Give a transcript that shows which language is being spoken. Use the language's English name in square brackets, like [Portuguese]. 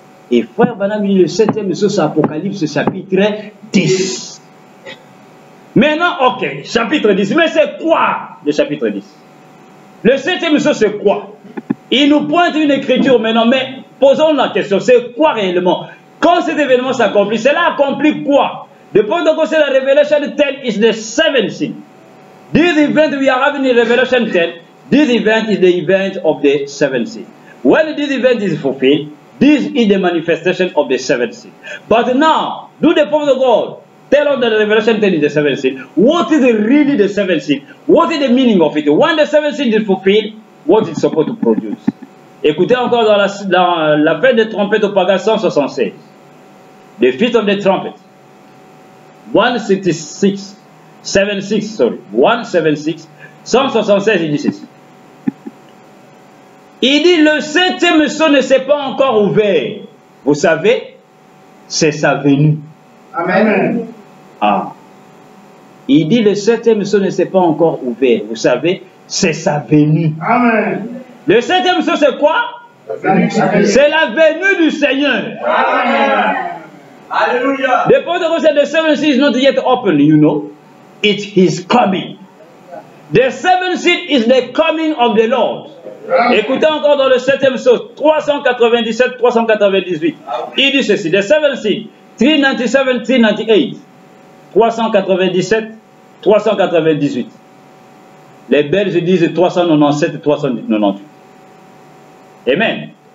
[French] Et Frère Branham dit, le septième sceau, c'est Apocalypse chapitre 10. Maintenant, ok, chapitre 10. Mais c'est quoi le chapitre 10? Le septième sceau, c'est quoi? Il nous pointe une écriture maintenant, mais posons la question, c'est quoi réellement? Quand cet événement s'accomplit, cela accomplit quoi? [English] The point of God says that Revelation 10 is the seventh seal. This event we are having in Revelation 10, this event is the event of the seventh seal. When this event is fulfilled, this is the manifestation of the seventh seal. But now, do the point of God tell us that the Revelation 10 is the seventh seal? What is really the seventh seal? What is the meaning of it? When the seventh seal is fulfilled, what is it supposed to produce? [French] Écoutez encore dans la fête des trompettes au Paga 176. [English] The Feast of the Trumpet. [French] 176, 176, 176, il dit ceci. Il dit, le septième sceau ne s'est pas encore ouvert. Vous savez, c'est sa venue. Amen. Ah. Il dit, le septième sceau ne s'est pas encore ouvert. Vous savez, c'est sa venue. Amen. Le septième sceau, c'est quoi? C'est la venue du Seigneur. Amen. Alléluia. [English] The point of God said the seventh seal is not yet open, you know. It is coming. The seventh seal is the coming of the Lord. [French] Écoutez encore dans le septième sceau, 397, 398. Il dit ceci, [English] the seventh seal, [French] 397, 398. 397, 398. Les Belges disent 397, 398. Amen.